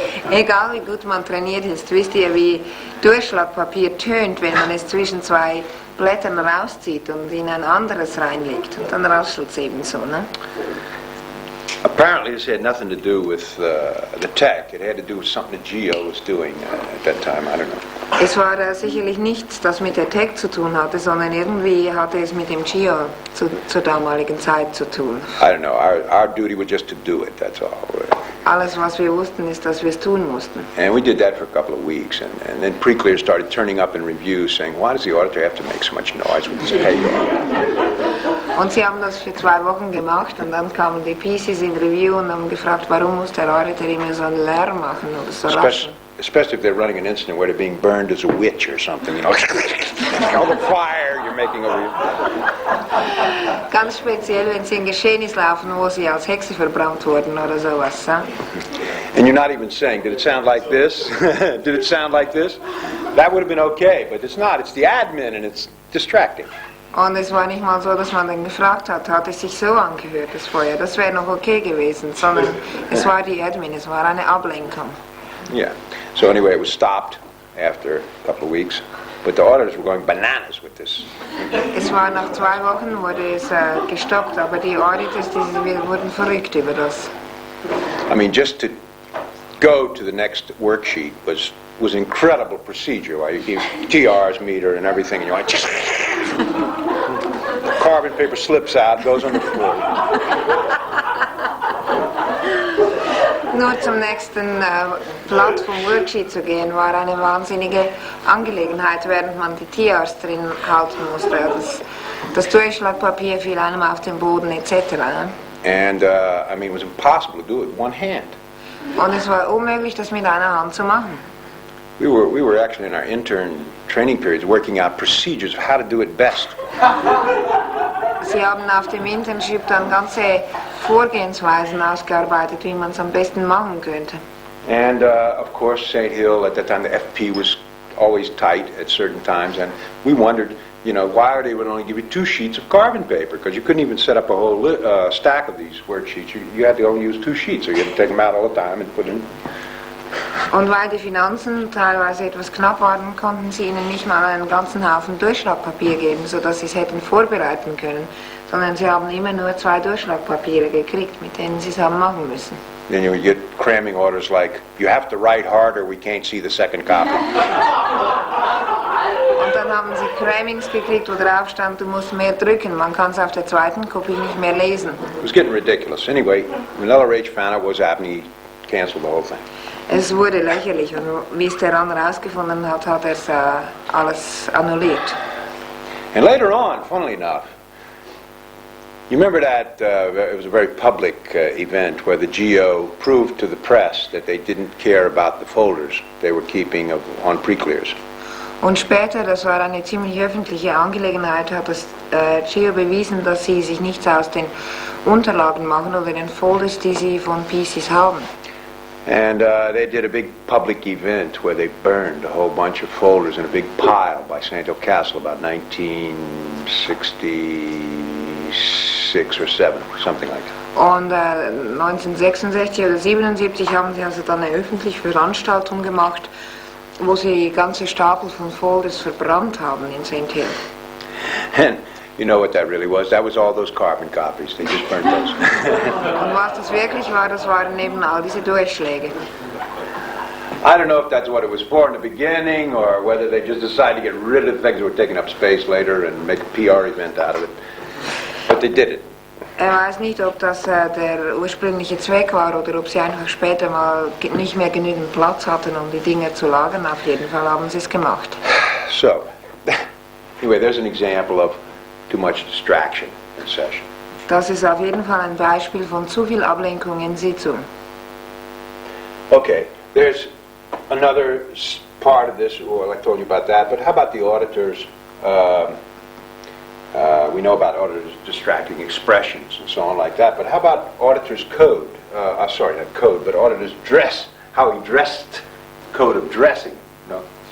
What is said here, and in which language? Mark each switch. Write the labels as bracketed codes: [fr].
[de] Egal wie gut man trainiert ist, wisst ihr, wie Durchschlagpapier tönt, wenn man es zwischen 2 Blättern rauszieht und in ein anderes reinlegt. Und dann raschelt es ebenso, ne? [en] Apparently this had nothing to do with the tech. It had to do with something that Geo was doing at that time. I don't know. [de] Es war sicherlich nichts, das mit der Tech zu tun hatte, sondern irgendwie hatte es mit dem Geo zur damaligen Zeit zu tun. [en] I don't know. Our duty was just to do it. That's all. [de] Alles, was wir wussten, ist, dass wir es tun mussten. [en] And we did that for a couple of weeks, and then pre-clears started turning up in reviews saying, why does the auditor have to make so much noise with this paper? [de] Und sie haben das für 2 Wochen gemacht, und dann kamen die PCs in Review und haben gefragt, warum muss der Auditor immer so einen Lärm machen oder so raschen. [en] Especially if they're running an incident where they're being burned as a witch or something, you know, all the fire you're making over you. [de] Ganz speziell, wenn sie ein Geschehnis laufen, wo sie als Hexe verbrannt wurden oder sowas. Ja? [en] And you're not even saying, did it sound like this? Did it sound like this? That would have been okay, but it's not. It's the admin and it's distracting. [de] Und es war nicht mal so, dass man dann gefragt hat es sich so angehört, das Feuer. Das wäre noch okay gewesen, sondern es war die Admin, es war eine Ablenkung. [en] Yeah. So anyway, it was stopped after a couple of weeks, but the auditors were going bananas with this. [de] Es war nach 2 Wochen, wurde es gestoppt, aber die Auditors, wurden verrückt über das. [en] I mean, just to go to the next worksheet was incredible procedure. Why you give TR's meter and everything, and you're like, the carbon paper slips out, goes on the floor. [de] Nur zum nächsten Blatt vom Worksheet zu gehen, war eine wahnsinnige Angelegenheit, während man die TRs drin halten musste. Das Durchschlagpapier fiel einem auf den Boden etc. Ne? [en] And I mean, it was impossible to do it with one hand. [de] Und es war unmöglich, das mit einer Hand zu machen. [en] We were actually in our intern training periods working out procedures of how to do it best. [de] Sie haben auf dem Internship dann ganze Vorgehensweisen ausgearbeitet, wie man es am besten machen könnte. [en] And of course, St. Hill at that time, the FP was always tight at certain times, and we wondered, you know, why they would only give you 2 sheets of carbon paper, because you couldn't even set up a whole stack of these worksheets. You had to only use 2 sheets, so you had to take them out all the time and put them. [de] Und weil die Finanzen teilweise etwas knapp waren, konnten sie ihnen nicht mal einen ganzen Haufen Durchschlagpapier geben, sodass sie es hätten vorbereiten können, sondern sie haben immer nur 2 Durchschlagpapiere gekriegt, mit denen sie es haben machen müssen. [en] Then you would get cramming orders like, you have to write harder, we can't see the second copy. [de] Und dann haben sie Crammings gekriegt, wo drauf stand, du musst mehr drücken, man kann es auf der zweiten Kopie nicht mehr lesen. [en] It was getting ridiculous. Anyway, Manila Rage found out what was happening, he canceled the whole thing. [de] Es wurde lächerlich und wie es der andere herausgefunden hat, hat er es alles annulliert. [en] And later on, funnily enough, you remember that it was a very public event where the GO proved to the press that they didn't care about the folders they were keeping on pre-clears. [de] Und später, das war eine ziemlich öffentliche Angelegenheit, hat das GO bewiesen, dass sie sich nichts aus den Unterlagen machen oder den Folders, die sie von PCs haben. [en] And they did a big public event where they burned a whole bunch of folders in a big pile by St. Castle about 1966 or 7, something like that. [de] Und 1966 oder 77 haben sie also dann eine öffentliche Veranstaltung gemacht, wo sie ganze Stapel von Folders verbrannt haben in St. Hill. [en] And you know what that really was? That was all those carbon copies. They just burnt those. [de] Und was das wirklich war, das waren eben all diese Durchschläge. [en] I don't know if that's what it was for in the beginning, or whether they just decided to get rid of the things that were taking up space later and make a PR event out of it. But they did it. [de] Weiß nicht, ob das der ursprüngliche Zweck war oder ob sie einfach später mal nicht mehr genügend Platz hatten, um die Dinge zu lagern. Auf jeden Fall haben sie es gemacht. [en] So, anyway, there's an example of too much distraction in session. [de] Das ist auf jeden Fall ein Beispiel von zu viel Ablenkung in Sitzung. [en] Okay, there's another part of this, well, I told you about that, but how about the auditors? We know about auditors distracting expressions and so on like that, but how about auditors' code? Sorry, not code, but auditors' dress, how he dressed, code of dressing. No?